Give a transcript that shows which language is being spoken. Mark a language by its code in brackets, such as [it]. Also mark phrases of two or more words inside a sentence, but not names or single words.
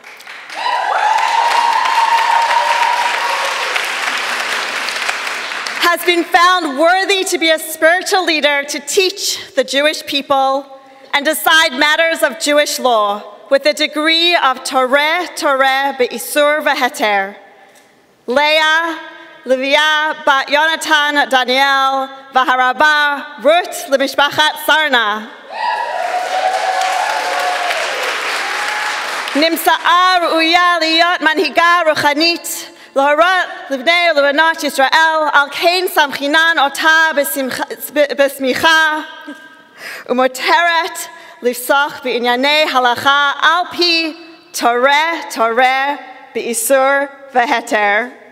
[en] Has been found worthy to be a spiritual leader to teach the Jewish people and decide matters of Jewish law with a degree of Torah [he] באיסור והיתר. Leah, Livia, Bat Yonatan, Daniel, Vaharaba, Ruth, Lemishpachat Sarna. נמצאה ראויה להיות מנהיגה רוחנית, להורות לבני ולבנות ישראל, על כן סמכינן אותה בסמיכה, ומעוטרת לפסוק בענייני הלכה, על פי תורה באיסור והיתר.